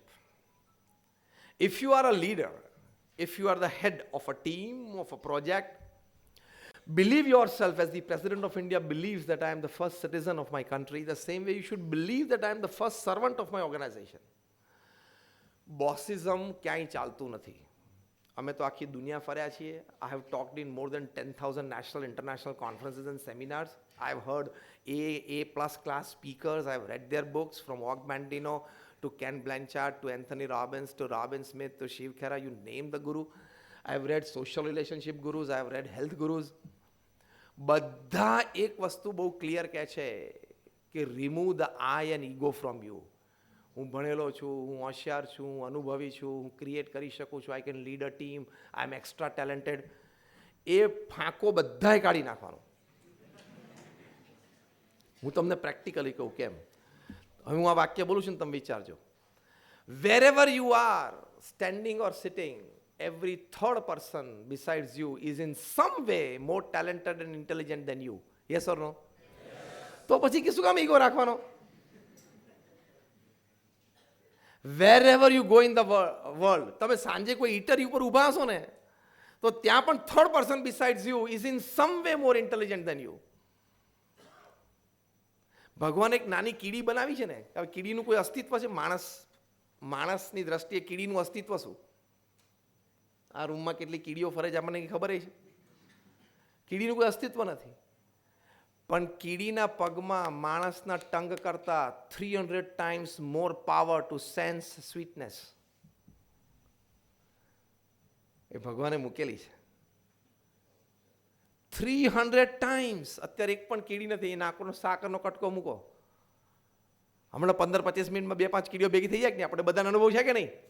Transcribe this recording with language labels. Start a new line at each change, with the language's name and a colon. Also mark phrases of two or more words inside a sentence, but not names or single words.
English: If you are a leader, if you are the head of a team, of a project, believe yourself as the President of India believes that I am the first citizen of my country, the same way you should believe that I am the first servant of my organization.
Gujarati: Bossism ક્યાંય ચાલતું નથી. અમે તો આખી દુનિયા ફર્યા છીએ.
English: I have talked in more than 10,000 national, international conferences and seminars. I have heard A+ class speakers. I have read their books from Og Mandino to Ken Blanchard to Anthony Robbins to Robin Smith to Shiv Khera, you name the guru. I have read social relationship gurus. I have read health gurus.
Gujarati: બધા એક વસ્તુ બહુ ક્લિયર કહે છે કે
English: remove the I and ego from you.
Gujarati: હું ભણેલો છું, હું હોશિયાર છું, હું અનુભવી છું, હું ક્રિએટ કરી શકું છું,
English: I can lead a team, I am extra talented.
Gujarati: એ ફાંકો બધાય કાઢી નાખવાનો. હું તમને પ્રેક્ટિકલી કહું કેમ. હવે હું આ વાક્ય બોલું છું ને તમે વિચારજો.
English: Wherever you are, standing or sitting, every third person besides you is in some way more talented and intelligent than you. Yes or no?
Gujarati: તો પછી કે શું કામ ઈગો રાખવાનો?
English: Wherever you go in the world,
Gujarati: તમે સાંજે કોઈ ઇટરી ઉપર ઊભા હશો ને તો ત્યાં પણ
English: third person besides you is in some way more intelligent than you.
Gujarati: ભગવાન એક નાની કીડી બનાવી છે ને, હવે કીડીનું કોઈ અસ્તિત્વ છે? માણસની દ્રષ્ટિએ કીડીનું અસ્તિત્વ શું? આ રૂમમાં કેટલી કીડીઓ ફરે છે આપણને ખબર છે? કીડીનું કોઈ અસ્તિત્વ નથી. પણ કીડીના પગમાં માણસના ટંગ કરતા
English: 300 times more power to sense sweetness.
Gujarati: એ ભગવાને મૂકેલી છે 300 times. અત્યારે એક પણ કીડી નથી. એ નાકોનો સાકરનો કટકો મૂકો, હમણાં 15-25 મિનિટમાં 2-5 કીડીઓ ભેગી થઈ જાય કે નહીં? આપણે બધાનો અનુભવ છે કે નહીં?